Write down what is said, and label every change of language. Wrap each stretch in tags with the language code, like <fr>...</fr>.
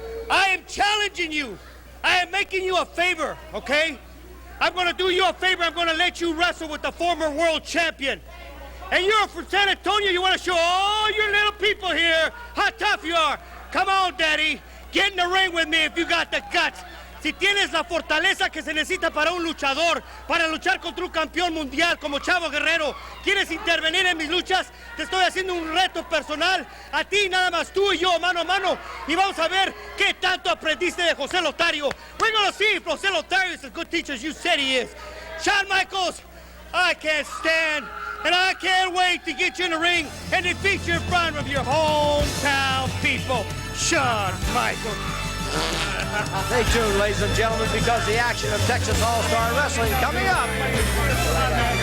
<en>I am challenging you. I am making you a favor, okay? I'm going to do you a favor. I'm going to let you wrestle with the former world champion. And you're from San Antonio. You want to show all your little people here how tough you are. Come on, Daddy. Get in the ring with me if you got the guts.</en> <es>Si tienes la fortaleza que se necesita para un luchador, para luchar contra un campeón mundial como Chavo Guerrero, ¿quieres intervenir en mis luchas? Te estoy haciendo un reto personal. A ti, nada más tú y yo, mano a mano. Y vamos a ver qué tanto aprendiste de Jose Lothario.</es> <en>We're going to see if Jose Lothario is as good teacher as you said he is. Shawn Michaels, I can't stand, and I can't wait to get you in the ring and defeat you in front of your hometown people. Shawn Michaels. Stay tuned, ladies and gentlemen, because the action of Texas All-Star Wrestling coming up.</en>